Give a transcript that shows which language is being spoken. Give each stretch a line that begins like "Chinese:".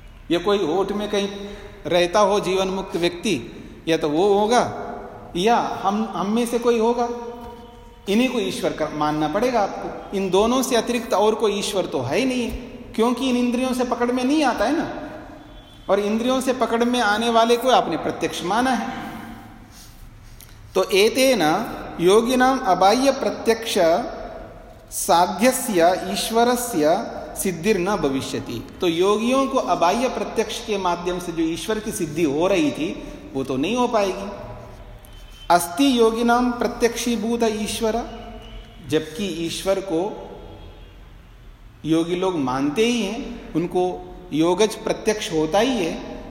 Hindi: या कोई होठ में कहीं रहता हो जीवन मुक्त व्यक्ति, या तो वो होगा या हम में से कोई होगा, इन्हीं को ईश्वर मानना पड़ेगा आपको। इन दोनों से अतिरिक्त और कोई ईश्वर तो है ही नहीं, क्योंकि इन इंद्रियों से पकड़ में नहीं आता है ना, और इंद्रियों से पकड़ में आने वाले को आपने प्रत्यक्ष माना है।
Sanskrit: तो एतेन योगिनां अबाह्य प्रत्यक्ष साध्यस्य ईश्वरस्य सिद्धिर् न भविष्यति।
Hindi: तो योगियों को अबाह्य प्रत्यक्ष के माध्यम से जो ईश्वर की सिद्धि हो रही थी वो तो नहीं हो पाएगी।
Sanskrit: अस्ति योगिनां प्रत्यक्षीभूत ईश्वर,
Hindi: जबकि ईश्वर को योगी लोग मानते ही हैं, उनको योगज प्रत्यक्ष होता ही है।